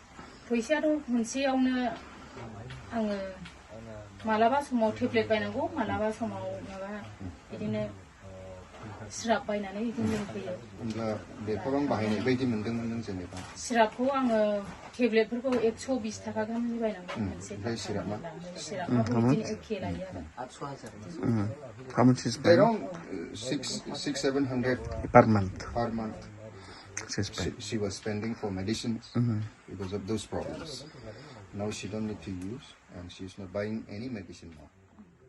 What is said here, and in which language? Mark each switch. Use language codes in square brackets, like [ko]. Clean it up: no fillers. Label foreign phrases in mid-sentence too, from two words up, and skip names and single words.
[brx] फैसायाथ' खनसेयावनो आङो मालाबा समाव टेब्लेट बायनांगौ मालाबा समाव माबा बिदिनो सिराप बायनानै बिदिनो लोंफैयो होमब्ला बेसेबां बाहायनाय बायदि मोनदोंमोन नों जेनेबा सिरापखौ आङो टेब्लेटफोरखौ 120 थाखा गाहामनि बायनांगौ मोनसे ओमफ्राय सिरापाबो बिदिनो एखे लायो आरो [en] How much is paying? around 600-700 Per month. She's paying. she was spending for medicines because of those problems. Now she don't need to use and she's not buying any medicine now.